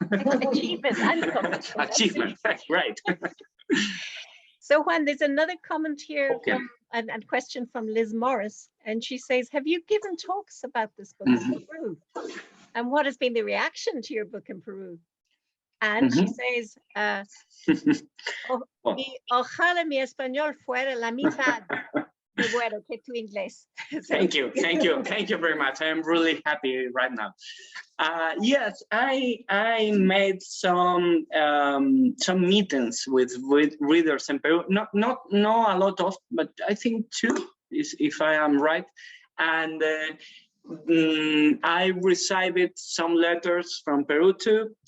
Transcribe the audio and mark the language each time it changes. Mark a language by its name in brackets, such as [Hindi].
[English] Achievement and accomplishment. Achievement, right. So Juan, there's another comment here and question from Liz Morris, and she says, have you given talks about this book in Peru? And what has been the reaction to your book in Peru? And she says, [Spanish] ojalá mi español fuera la mitad de bueno que tu inglés. [English] Thank you very much. I'm really happy right now. Yes, I made some meetings with readers in Peru. Not a lot of, but I think 2, if I am right. And I received some letters from Peru too.